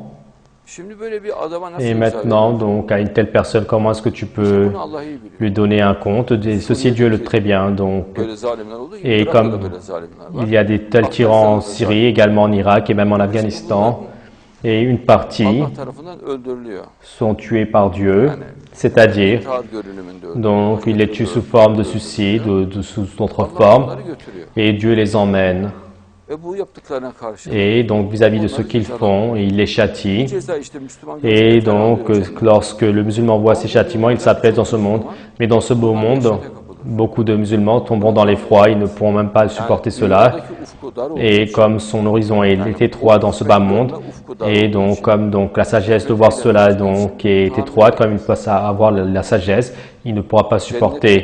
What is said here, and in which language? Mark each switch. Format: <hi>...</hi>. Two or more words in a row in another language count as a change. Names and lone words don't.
<fr>Et maintenant, donc, à une telle personne, comment est-ce que tu peux lui donner un compte? Ceci, Dieu le très bien. Donc, et comme il y a des tels tyrans en Syrie, également en Irak et même en Afghanistan, et une partie</fr> <tr>Allah tarafından öldürülüyor.</tr> <fr>sont tués par Dieu, c'est-à-dire,</fr> <tr>İntihar görünümünde öldürülüyor.</tr> <fr>donc il les tue sous forme de suicide ou sous d'autres formes,</fr> <tr>Onları götürüyor.</tr> <fr>et Dieu les emmène.</fr> <tr>Ve bu yaptıklarına karşı</tr> <fr>Et donc vis-à-vis de ce qu'ils font, il les châtie.</fr> <tr>ceza işte Müslüman</tr> <fr>Et donc, lorsque le musulman voit ces châtiments, il s'apaise dans ce monde. Mais dans ce beau monde, beaucoup de musulmans tomberont dans l'effroi, ils ne pourront même pas supporter cela. Et comme son horizon est étroit dans ce bas monde, et donc comme donc la sagesse de voir cela donc est étroite, comme il peut avoir la sagesse, il ne pourra pas supporter.</fr>